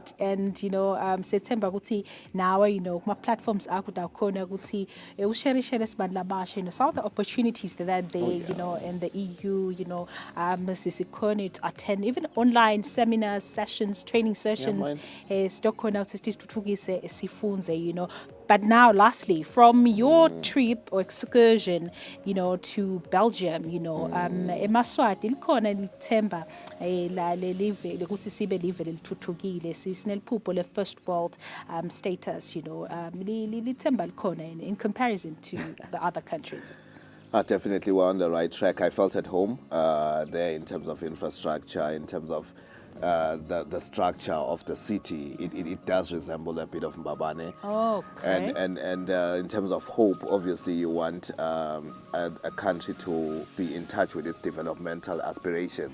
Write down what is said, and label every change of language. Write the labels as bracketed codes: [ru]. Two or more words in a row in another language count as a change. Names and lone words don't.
[en] And, September, now, my platforms are some of the opportunities that are there, in the EU, to attend even online seminars, sessions, training sessions. But now, lastly, from your trip or excursion, to Belgium, [ss] eMaswati likhona lithemba la lelive lokuthi sibe live elithuthukile sisinelphupho le [en] first world status, [ss] lithemba likhona [en] in comparison to the other countries. Definitely, we're on the right track. I felt at home there in terms of infrastructure, in terms of the structure of the city. It does resemble a bit of Mbabane. Okay. And in terms of hope, obviously you want a country to be in touch with its developmental aspirations.